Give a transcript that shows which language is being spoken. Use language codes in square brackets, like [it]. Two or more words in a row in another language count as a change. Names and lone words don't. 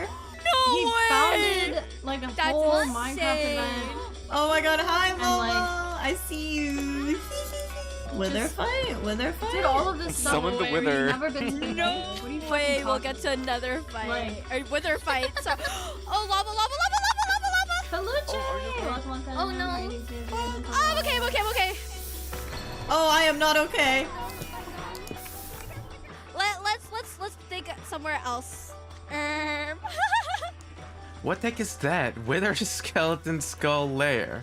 [en] No He way. founded like a That's whole insane. Minecraft event. Oh my god, hi And, Momo! like- I see you. Wither fight? Wither fight? Did all of this stuff. Summon the where wither. You've never been to No What are you fucking way. We'll talking get to another fight Like- or wither fight. So, oh, lava, lava, lava, lava, lava, lava. Peluche! Oh, no. Oh, I'm okay. I'm okay. I'm okay. Oh, I am not okay. Let's think somewhere else. What the heck is that? Wither skeleton skull layer.